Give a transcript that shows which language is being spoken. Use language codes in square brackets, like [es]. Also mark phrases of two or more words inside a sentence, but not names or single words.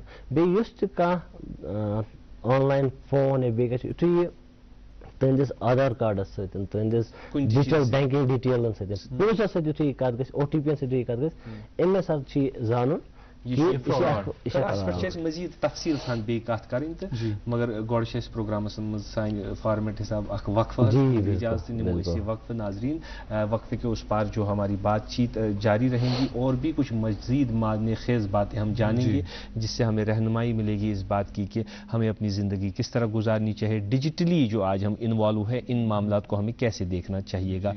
[ks] بیٚیہِ یُس تہِ کانٛہہ آن لائن فون یا بیٚیہِ گژھِ یُتھُے یہِ تُہنٛدِس آدھار کارڈس سۭتۍ تُہنٛدِس [en] digital banking [ks] ڈیٹیلن سۭتۍ پولیسس سۭتۍ یُتھُے یہِ کتھ گژھِ او ٹی پی ین سۭتۍ یہِ کتھ گژھِ اَمے ساتہٕ چھُ یہِ زانُن مزید تفصیل سان بیٚیہِ کتھ کرٕنۍ تہٕ مگر گۄڈٕ چھِ أسۍ پروگرامس منٛز سانہِ فارمیٹ حساب اکھ وقفہ اجازت نمو أسۍ یہ وقفہ. [ur] ناظرین وقفے کے اس پار جو ہماری بات چیت جاری رہیں گی اور بھی کچھ مزید معنی خیز باتیں ہم جانیں گے جس سے ہمیں رہنمائی ملے گی اس بات کی کہ ہمیں اپنی زندگی کس طرح گزارنی چاہیے. ڈیجیٹلی جو آج ہم انوالو ہے ان معاملات کو ہمیں کیسے دیکھنا چاہیے گا.